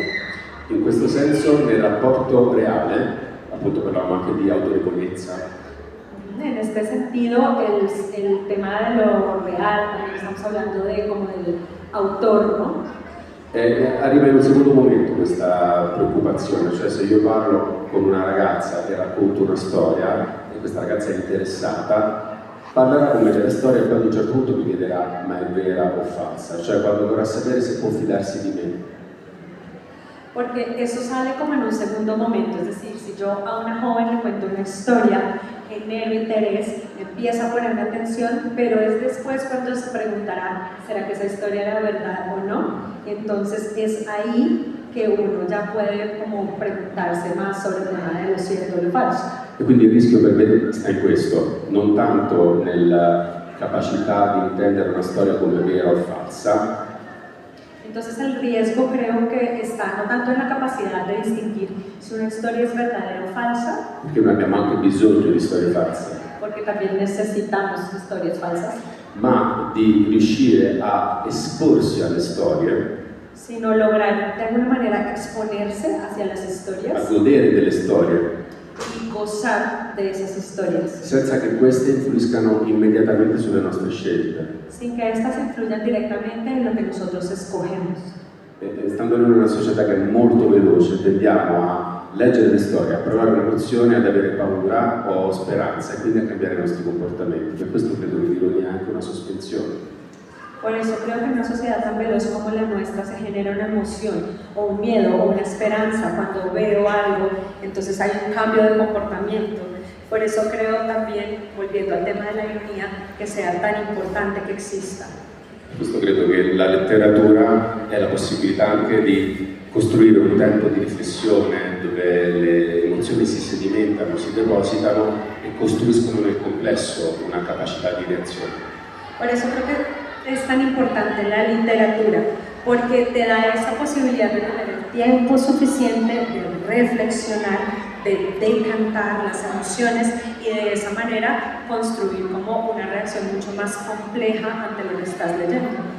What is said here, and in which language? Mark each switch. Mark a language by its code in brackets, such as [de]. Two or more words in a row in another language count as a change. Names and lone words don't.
[it] In questo senso, nel rapporto reale, appunto parlavamo anche di autorevolezza. [es] En este sentido, el tema de lo real, también estamos hablando de como del autor, ¿no? [it] Arriva in un secondo momento questa preoccupazione, cioè se io parlo con una ragazza e racconto una storia e questa ragazza è interessata, parlerà con me della storia e poi ad un certo punto mi chiederà ma è vera o falsa, cioè quando vorrà sapere se può fidarsi di me. [es] Porque eso sale como en un segundo momento, es decir, si yo a una joven le cuento una historia, genero interés, empieza a ponerme atención, pero es después cuando se preguntará, ¿será que esa historia era verdad o no? Entonces es ahí que uno ya puede como preguntarse más sobre el tema de lo cierto o lo falso. [it] E quindi il rischio per me sta in questo, non tanto nella capacità di intendere una storia come vera o falsa. [es] Entonces el riesgo creo que está no tanto en la capacidad de distinguir si una historia es verdadera o falsa, [it] Perché noi abbiamo anche bisogno di storie false, [es] porque también necesitamos historias falsas, [it] ma di riuscire a esporsi alle storie, [es] sino lograr de alguna manera exponerse hacia las a historias [it] godere delle storie, [es] y gozar de esas historias, [it] senza che queste influiscano immediatamente sulle nostre scelte. [es] sin que éstas influyan directamente en lo que nosotros escogemos. [it] Stando in una società che è molto veloce, tendiamo a leggere le storie, a provare un'emozione, ad avere paura o speranza e quindi a cambiare i nostri comportamenti. Per questo credo che l'ironia è anche una sospensione. [es] Por eso creo que en una sociedad tan veloz como la nuestra se genera una emoción o un miedo o una esperanza cuando veo algo, entonces hay un cambio de comportamiento. Por eso creo también, volviendo al tema de la ironía, que sea tan importante que exista. [it] Per questo credo che la letteratura è la possibilità anche di costruire un tempo di riflessione dove le emozioni si sedimentano, si depositano e costruiscono nel complesso una capacità di reazione. [es] Por eso creo que es tan importante la literatura, porque te da esa posibilidad de tener el tiempo suficiente de reflexionar, de decantar las emociones y de esa manera construir como una reacción mucho más compleja ante lo que estás leyendo.